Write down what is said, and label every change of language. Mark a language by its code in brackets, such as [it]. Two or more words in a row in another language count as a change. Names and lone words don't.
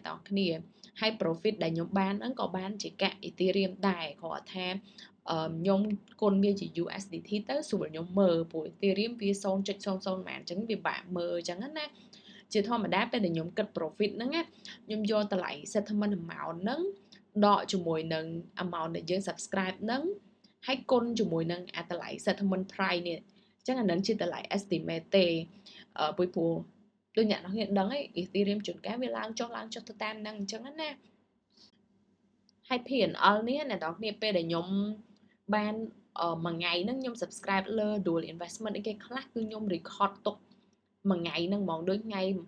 [km] ទាំងគ្នាហើយ profit ដែលខ្ញុំបានហ្នឹងក៏បានជាកាក់ Ethereum ដែរគ្រាន់ថាខ្ញុំគុណវាជា USDT ទៅស្រួលខ្ញុំមើលព្រោះ Ethereum វា 0.00 ម៉ានអញ្ចឹងវាបាក់មើលអញ្ចឹងណាជាធម្មតាពេលដែលខ្ញុំគិត profit ហ្នឹងខ្ញុំយកតម្លៃ [en] settlement amount [km] ហ្នឹង ដកជាមួយនឹង amount ដែលយើង subscribe ហ្នឹងហើយគុណជាមួយនឹងតម្លៃ [en] settlement price [km] នេះអញ្ចឹងអានឹងជាតម្លៃ estimate ទេព្រោះដូចអ្នកនរគ្នាដឹងឯង Ethereum ជួនកាលវាឡើងចុះទៅតាមហ្នឹងអញ្ចឹងណាហើយ P&L នេះអ្នកនរគ្នាពេលដែលខ្ញុំបានមួយថ្ងៃហ្នឹងខ្ញុំ subscribe លើ [en] dual investment [km] អីគេខ្លះគឺខ្ញុំ record ទុកមួយថ្ងៃហ្នឹងហ្មងដូចថ្ងៃ